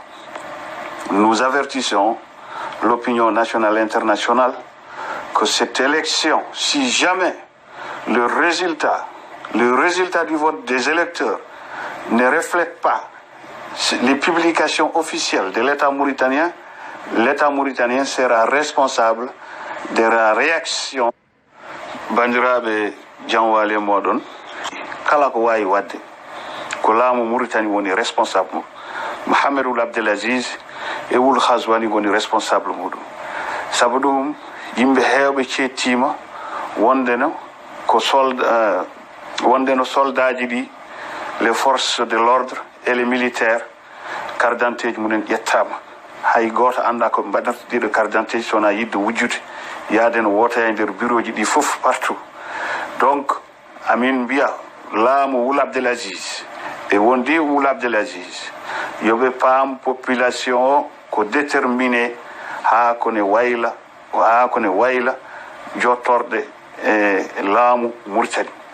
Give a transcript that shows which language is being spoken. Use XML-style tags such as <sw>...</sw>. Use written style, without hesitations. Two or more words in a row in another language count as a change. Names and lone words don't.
<fr>Nous avertissons l'opinion nationale et internationale que cette élection, si jamais le résultat du vote des électeurs ne reflète pas les publications officielles de l'État mauritanien sera responsable de la réaction.</fr> <ff>Bandiraɓe janwale moɗon kala ko wawi wadde ko laamu Mauritanie woni responsable Mohamed Ould Abdelaziz e Ould Ghazouani woni responsable muɗum. Sabu ɗum yimɓe heewɓe cettima wondeno soldaji ɗi,</ff> <fr>les forces de l'ordre et les militaires, carte d'identité</fr> <ff>ji mumen ƴettama. Hay goto anda ko mbaɗata ɗiɗo</ff> <fr>carte d'identité</fr> <ff>sona yidde wujjude yaade no wota e nder bureau ji ɗi fof partout. Donc amin mbiya laamu Ould Abdelaziz e wondi Ould Abdelaziz yoɓe paam population o ko déterminé haa kone wayla jottorde e laamu Mauritanie.</ff>